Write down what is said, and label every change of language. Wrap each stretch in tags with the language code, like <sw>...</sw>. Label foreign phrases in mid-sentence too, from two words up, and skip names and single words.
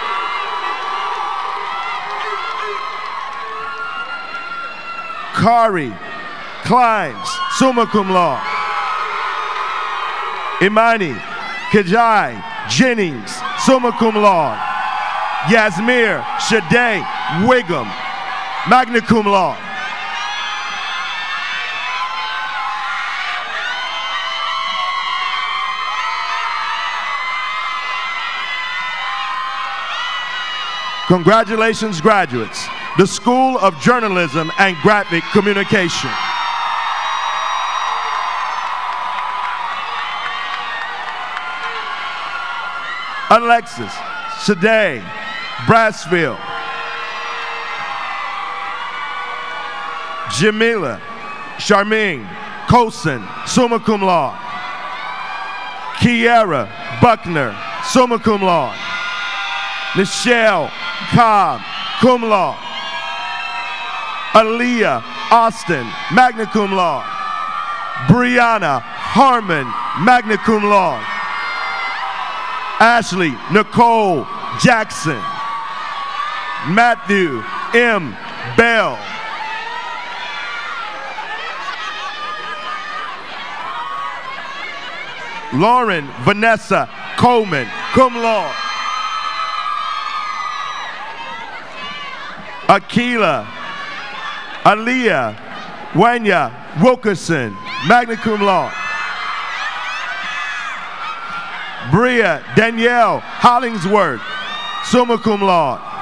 <en>Kari Climbs,</en> <la>summa cum laude.</la> <en>Imani Kajai Jennings,</en> <la>summa cum laude.</la> <en>Yasmir Shade Wiggum,</en> <la>magna cum laude.</la> <en>Congratulations, graduates. The School of Journalism and Graphic Communication. Alexis Shade Brassfield. Jamila Charmaine Colson,</en> <la>summa cum laude.</la> <en>Kiara Buckner,</en> <la>summa cum laude.</la> <en>Michelle Cobb,</en> <la>cum laude.</la> <en>Aaliyah Austin,</en> <la>magna cum laude.</la> <en>Brianna Harmon,</en> <la>magna cum laude.</la> <en>Ashley Nicole Jackson. Matthew M. Bell. Lauren Vanessa Coleman,</en> <la>cum laude.</la> <en>Akila Aliyah Wanya Wilkerson,</en> <la>magna cum laude.</la> <en>Bria Danielle Hollingsworth,</en> <la>summa cum laude.</la>